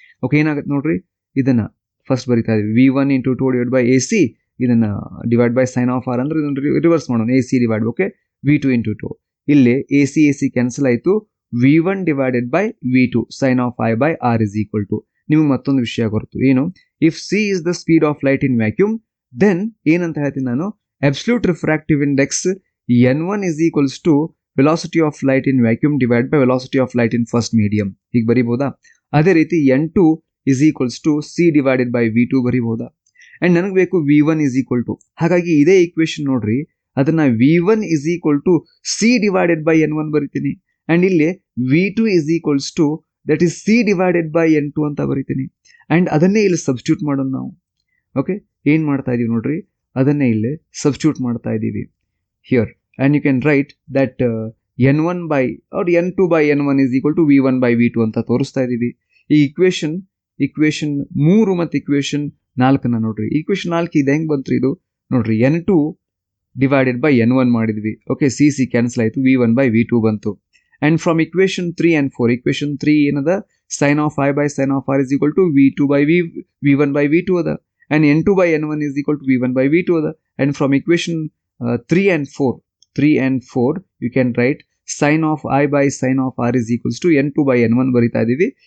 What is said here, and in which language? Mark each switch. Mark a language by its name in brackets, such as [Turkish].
[Kannada] Okay, ಏನಾಗುತ್ತೆ ನೋಡ್ರಿ, ಇದನ್ನ ಫಸ್ಟ್ ಬರಿತಾ ಇದೀವಿ V1 into two divide by A C, ಇದನ್ನ divide by sine of R ಅಂದ್ರೆ ಇದನ್ನು ರಿವರ್ಸ್ ಮಾಡೋಣ, A C divide. [English] okay, V2 into two, [Kannada] ಇಲ್ಲಿ ಎ ಸಿ ಕ್ಯಾನ್ಸಲ್ ಆಯಿತು, [English] V1 divided by V2 sine of I by R is equal to. [Kannada] ನಿಮಗೆ ಮತ್ತೊಂದು ವಿಷಯ ಗೊತ್ತು ಏನು, [English] if c is the speed of light in vacuum, then [Kannada] ಏನಂತ ಹೇಳ್ತೀನಿ ನಾನು, [English] absolute refractive index n1 is equals to velocity of light in vacuum divided by velocity of light in first medium. [Kannada] ಹೀಗೆ ಬರಿಬೋದಾ? ಅದೇ ರೀತಿ [English] n2 is equals to c divided by v2 ಬರಿಬೋದಾ? And [Kannada] ನನಗೆ ಬೇಕು [English] v1 is equal to, [Kannada] ಹಾಗಾಗಿ ಇದೇ equation ನೋಡ್ರಿ, ಅದನ್ನ [English] v1 is equal to c divided by n1 ಬರಿತೀನಿ. And ಇಲ್ಲಿ v2 is equals to that is c divided by n2 [Kannada] ಅಂತ ಬರಿತೀನಿ. ಅಂಡ್ ಅದನ್ನೇ ಇಲ್ಲಿ ಸಬ್ಸ್ಟಿಟ್ಯೂಟ್ ಮಾಡೋಣ ನಾವು. ಓಕೆ, ಏನ್ ಮಾಡ್ತಾ ಇದೀವಿ ನೋಡ್ರಿ, ಅದನ್ನೇ ಇಲ್ಲಿ ಸಬ್ಸ್ಟಿಟ್ಯೂಟ್ ಮಾಡ್ತಾ ಇದ್ದೀವಿ here. [English] and you can write that n1 by or n2 by n1 is equal to v1 by v2 [Kannada] ಅಂತ ತೋರಿಸ್ತಾ ಇದ್ದೀವಿ. ಈ ಇಕ್ವೇಶನ್ 3 ಮತ್ತು ಇಕ್ವೇಶನ್ 4 ನೋಡ್ರಿ. ಇಕ್ವೇಶನ್ 4 ಇದು ಹೆಂಗೆ ಬಂತು ಇದು ನೋಡ್ರಿ, n2 ಡಿವೈಡೆಡ್ ಬೈ n1 ಮಾಡಿದ್ವಿ. [English] Okay, c cancel ಆಯಿತು, v1 by v2 ಬಂತು. And from equation 3 and 4, [Kannada] equation 3 ಏನದ, [English] Sine of i by sine of r is equal to v2 by v1 by v2 ಅದ. And n2 by n1 is equal to v1 by v2 ಅದ. And from equation 3 and 4 you can write sin of I by sin of r is equals to n2 by n1 [Kannada] ಬರಿತಾ ಇದೀವಿ.